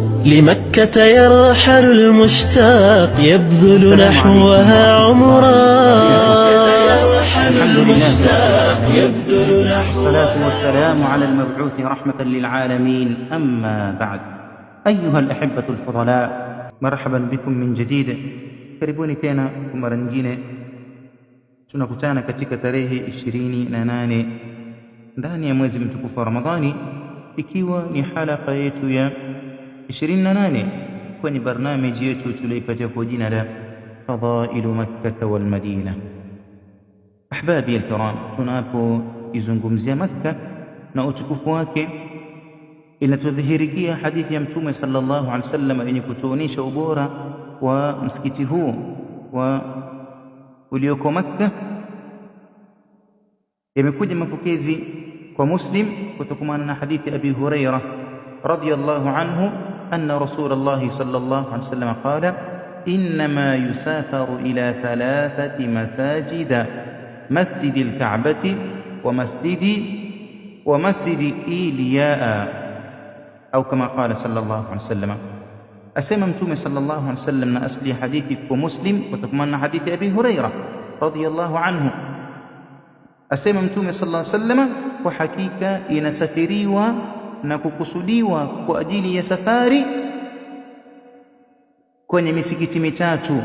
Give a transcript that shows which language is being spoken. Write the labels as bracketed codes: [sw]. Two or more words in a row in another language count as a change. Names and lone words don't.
[ar] لمكة يرحل المشتاق يبذل نحوها عمرا. الصلاة والسلام على المبعوث رحمة للعالمين، أما بعد. أيها الأحبة الفضلاء، مرحبا بكم من جديد. [sw] karibuni tena kwa mara nyingine. Tunakutana katika tarehe 28 ndani ya mwezi mtukufu wa Ramadhani, ikiwa ni halaka yetu ya 28 kwenye barnamiji yetu tuliyoipatia kwa jina la Fadailu Makkah wal Madina. [ar] أحبابي الكرام, [sw] tunapoizungumzia Makkah na utukufu wake, inatudhihirikia hadithi ya Mtume [ar] صلى الله عليه وسلم [sw] yenye kutuonesha ubora wa msikiti huu wa ulioko Makkah. Yamekuja mapokezi kwa Muslim kutokana na hadithi Abi Hurairah [ar] رضي الله عنه أن رسول الله صلى الله عليه وسلم قال إنما يسافر إلى ثلاثة مساجد مسجد الكعبة ومسجد إيلياء [sw] au kama [ar] قال صلى الله عليه وسلم. [sw] Asema Mtume [ar] صلى الله عليه وسلم, [sw] na asli hadithi kwa Muslim kutokana na hadithi Abi Hurairah [ar] رضي الله عنه. [sw] Asema Mtume [ar] صلى الله عليه وسلم, [sw] kwa hakika inasafiriwa na kukusudiwa kwa ajili ya safari kwenye misikiti mitatu.